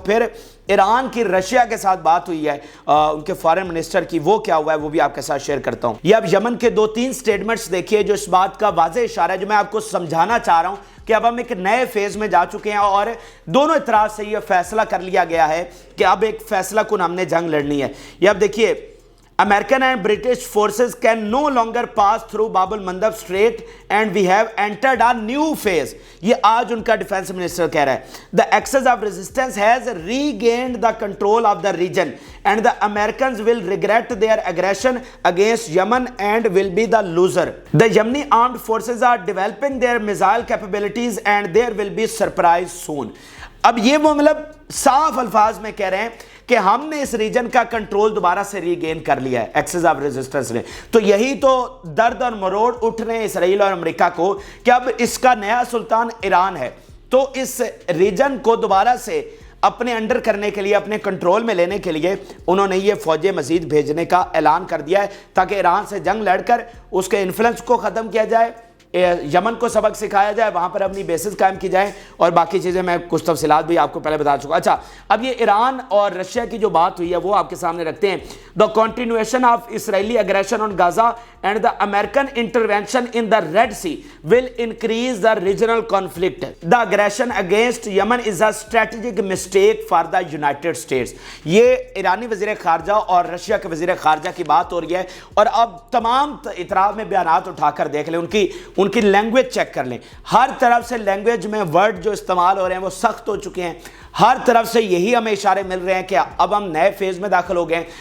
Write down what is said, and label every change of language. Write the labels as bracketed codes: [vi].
[ur] پھر ایران کی رشیا کے ساتھ بات ہوئی ہے ان کے فارن منسٹر کی, وہ کیا ہوا ہے وہ بھی آپ کے ساتھ شیئر کرتا ہوں. یہ اب یمن کے 2-3 سٹیٹمنٹس دیکھیے جو اس بات کا واضح اشارہ ہے جو میں آپ کو سمجھانا چاہ رہا ہوں کہ اب ہم ایک نئے فیز میں جا چکے ہیں اور دونوں اطراف سے یہ فیصلہ کر لیا گیا ہے کہ اب ایک فیصلہ کن ہم نے جنگ لڑنی ہے. یہ اب دیکھیے, [en] American and British forces can no longer pass through Bab el-Mandab Strait and we have entered a new phase. [ur] یہ آج ان کا ڈیفینس منسٹر کہہ رہا ہے. [en] The axis of resistance has regained the control of the region and the Americans will regret their aggression against Yemen and will be the loser. The Yemeni armed forces are developing their missile capabilities and there will be surprise soon. [ur] اب یہ وہ مطلب صاف الفاظ میں کہہ رہے ہیں کہ ہم نے اس ریجن کا کنٹرول دوبارہ سے ری گین کر لیا ہے ایکسس آف ریزسٹنس نے. تو یہی تو درد اور مروڑ اٹھ رہے ہیں اسرائیل اور امریکہ کو کہ اب اس کا نیا سلطان ایران ہے. تو اس ریجن کو دوبارہ سے اپنے انڈر کرنے کے لیے، اپنے کنٹرول میں لینے کے لیے انہوں نے یہ فوجیں مزید بھیجنے کا اعلان کر دیا ہے تاکہ ایران سے جنگ لڑ کر اس کے انفلوئنس کو ختم کیا جائے، یمن کو سبق سکھایا جائے، وہاں پر اپنی بیسز قائم کی جائیں، اور باقی چیزیں میں کچھ تفصیلات بھی آپ کو پہلے بتا چکا. اچھا، اب یہ ایران اور رشیا کی جو بات ہوئی ہے وہ آپ کے سامنے رکھتے ہیں. [en] The continuation of Israeli aggression on Gaza and the American intervention in the Red Sea will increase the regional conflict. The aggression against Yemen is a strategic mistake for the United States. [ur] یہ ایرانی وزیر خارجہ اور رشیا کے وزیر خارجہ کی بات ہو رہی ہے، اور اب تمام اطراف میں بیانات اٹھا کر دیکھ لیں، ان کی لینگویج چیک کر لیں. ہر طرف سے لینگویج میں ورڈ جو استعمال ہو رہے ہیں وہ سخت ہو چکے ہیں. ہر طرف سے یہی ہمیں اشارے مل رہے ہیں کہ اب ہم نئے فیز میں داخل ہو گئے ہیں.